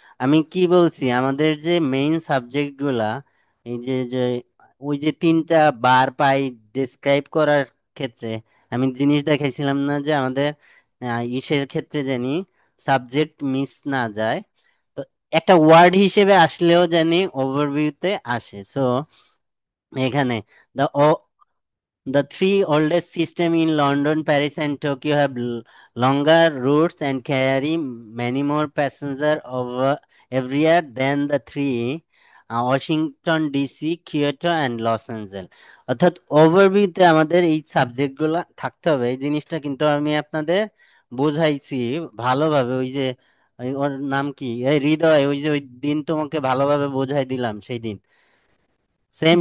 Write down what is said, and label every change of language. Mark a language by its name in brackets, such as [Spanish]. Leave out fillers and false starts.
[Bangla] আমি কি বলছি, আমাদের যে মেইন সাবজেক্ট গুলা, এই যে যে ওই যে তিনটা বার পাই ডিসক্রাইব করার ক্ষেত্রে, আমি জিনিস দেখাইছিলাম না যে আমাদের ইসের ক্ষেত্রে জানি সাবজেক্ট মিস না যায়, তো একটা ওয়ার্ড হিসেবে আসলেও জানি ওভারভিউতে আসে। সো এখানে the [English] the three oldest systems in London, Paris, and Tokyo have longer routes and carry many more passengers over every year than the three Washington DC, Kyoto, and Los Angeles. [Bangla] অর্থাৎ ওভারভিউতে আমাদের এই সাবজেক্টগুলো থাকতে হবে। এই জিনিসটা কিন্তু আমি আপনাদের বোঝাইছি ভালোভাবে। ওই যে ওর নাম কি, এই হৃদয়, ওই যে ওই দিন তোমাকে ভালোভাবে বোঝাই দিলাম সেই দিন, সেম